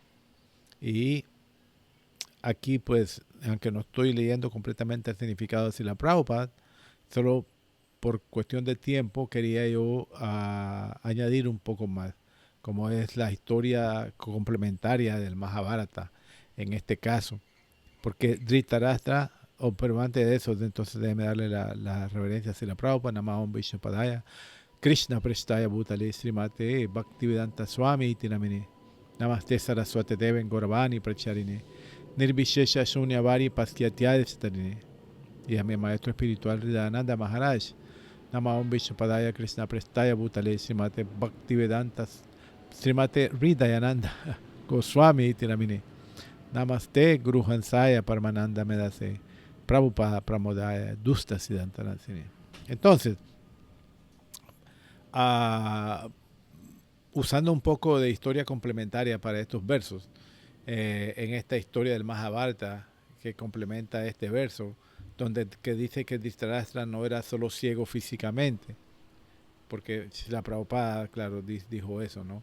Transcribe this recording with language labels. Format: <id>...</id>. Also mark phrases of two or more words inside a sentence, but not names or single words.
<es>Y aquí, pues, aunque no estoy leyendo completamente el significado de Srila Prabhupada, solo por cuestión de tiempo quería yo añadir un poco más, como es la historia complementaria del Mahabharata en este caso. Porque Dhritarashtra, pero antes de eso, entonces déjeme darle la reverencia a Srila Prabhupada,</es> <sa>नमः ॐ विष्णुपादाय कृष्णप्रेष्ठाय भूतले श्रीमते भक्तिवेदान्त स्वामिन् इति नामिने नमस्ते सारस्वते देवे गौरवाणी प्रचारिणे निर्विशेष शून्यवादि पाश्चात्य देश तारिणे.</sa> <es>Y a mi maestro espiritual Hridayananda Maharaj,</es> <sa>नमः ॐ विष्णुपादाय कृष्णप्रेष्ठाय भूतले श्रीमते भक्तिवेदान्त श्रीमते हृदयानन्द गोस्वामिन् इति नामिने. नमस्ते गुरु हंसाय परमानन्द मेधसे प्रभुपाद प्रमोदाय दुष्ट सिद्धान्त नाशिने.</sa> <es>Entonces, usando un poco de historia complementaria para estos versos, en esta historia del Mahabharata que complementa este verso, donde que dice que Dhritarashtra no era solo ciego físicamente, porque la Prabhupada, claro, dijo eso, ¿no?</es>